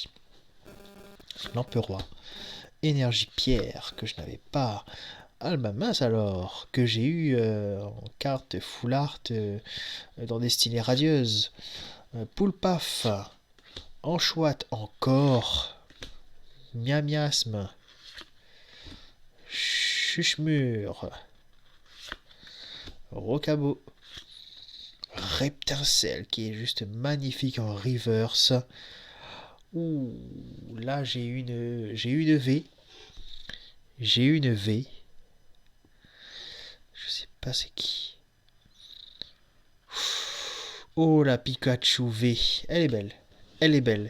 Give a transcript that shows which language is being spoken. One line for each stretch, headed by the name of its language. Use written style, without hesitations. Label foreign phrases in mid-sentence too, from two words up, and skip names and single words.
French: L'empereur. Énergie pierre que je n'avais pas. Alba mince alors, que j'ai eu en carte full art dans Destinée Radieuse. Poulpaf. Anchoite encore. Miamiasme. Chuchemur. Rocabo. Reptincelle qui est juste magnifique en reverse. Ouh, là j'ai une V. J'ai une V. Je sais pas c'est qui. Oh la Pikachu V. Elle est belle. Elle est belle.